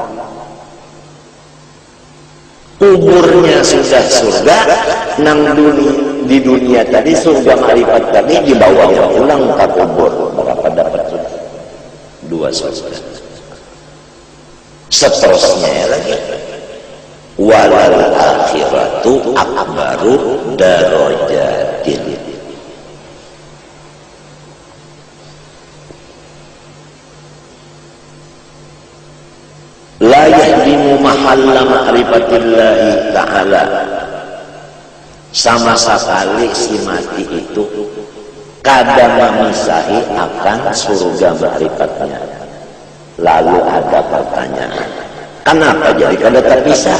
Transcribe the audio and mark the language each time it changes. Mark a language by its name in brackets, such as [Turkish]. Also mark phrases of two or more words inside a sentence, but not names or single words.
[Banjar] Kuburnya sudah surga, nang di dunia tadi surga ma'rifat tadi dibawanya pulang ke kubur. Berapa dapat sudah? 2 surga. Seterusnya lagi, [Arabic] وللآخرة أكبر درجات. لا يهدم محل معرفة الله تعالى, [Banjar] sama sekali si mati itu kada memisahi akan surga ma'rifatnya. Lalu ada pertanyaan, kenapa jadi kada terpisah?